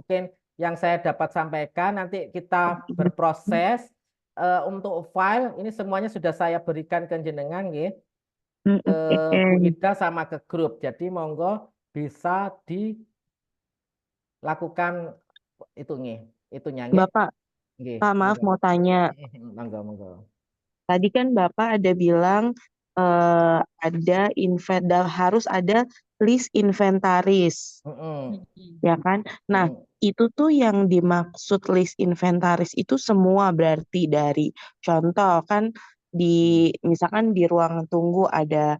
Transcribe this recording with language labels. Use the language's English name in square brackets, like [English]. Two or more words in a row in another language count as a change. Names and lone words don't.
[Indonesian] mungkin yang saya dapat sampaikan. Nanti kita berproses untuk file. Ini semuanya sudah saya berikan ke jenengan, nggih, ke Bu Oke. Ida sama ke grup. Jadi monggo bisa dilakukan itu nggih, itunya nggih. Bapak, Nggih, Pak maaf monggo. mau tanya. Monggo, monggo. Tadi kan Bapak ada bilang ada harus ada list inventaris, Mm-mm, ya kan? Nah, mm-mm, itu tuh yang dimaksud list inventaris itu semua berarti dari contoh kan misalkan di ruang tunggu ada